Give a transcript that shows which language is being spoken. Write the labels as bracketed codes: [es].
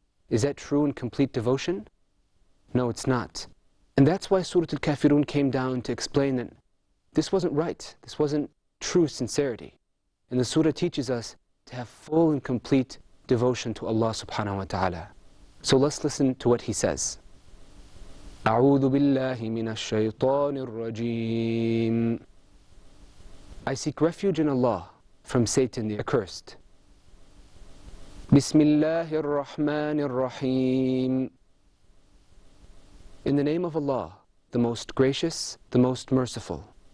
[en] Is that true and complete devotion? No, it's not. And that's why Surah Al Khafiroon came down to explain that this wasn't right. This wasn't true sincerity. And the surah teaches us to have full and complete devotion to Allah subhanahu wa ta'ala. So let's listen to what he says. [ar] أعوذ بالله من الشيطان الرجيم. [en] I seek refuge in Allah from Satan the accursed. [ar] بسم الله الرحمن الرحيم. [en] In the name of Allah, the most gracious, the most merciful.